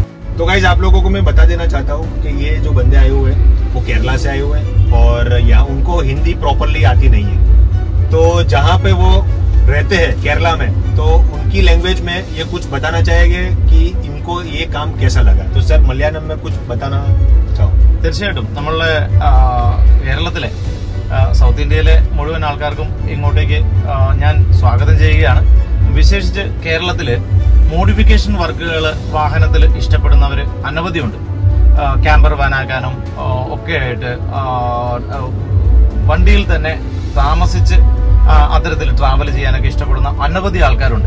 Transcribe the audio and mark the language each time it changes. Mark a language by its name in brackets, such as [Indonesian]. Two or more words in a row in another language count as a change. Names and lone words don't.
[Hindi] तो गाइज आप लोगों को मैं बता देना चाहता हूँ कि ये जो बंदे आए हुए हैं वो केरला से आए हुए हैं, और यहाँ उनको हिंदी प्रॉपरली आती नहीं है। तो जहाँ पे वो रहते हैं केरला में, तो उनकी लैंग्वेज में ये कुछ बताना चाहेंगे कि इनको ये काम कैसा लगा। तो सर मलयालम में कुछ बताना चाहो? [Malayalam] തീർച്ചയായിട്ടും നമ്മളുടെ കേരളത്തിലെ സൗത്ത് ഇന്ത്യയിലെ മുഴുവൻ ആൾക്കാർക്കും ഇങ്ങോട്ടേക്ക് ഞാൻ സ്വാഗതം ചെയ്യുകയാണ്. വിശേഷിച്ച് കേരളത്തില് [English] modification works [Malayalam] വാഹനത്തിൽ ഇഷ്ടപ്പെടുന്നവർ അനവധിയുണ്ട്. ക്യാമ്പർ വാനാക്കാനും ഒക്കെ ആയിട്ട് വണ്ടിയിൽ തന്നെ താമസിച്ച് അത്തരത്തിൽ ട്രാവൽ ചെയ്യാനൊക്കെ ഇഷ്ടപ്പെടുന്ന അനവധി ആൾക്കാരുണ്ട്.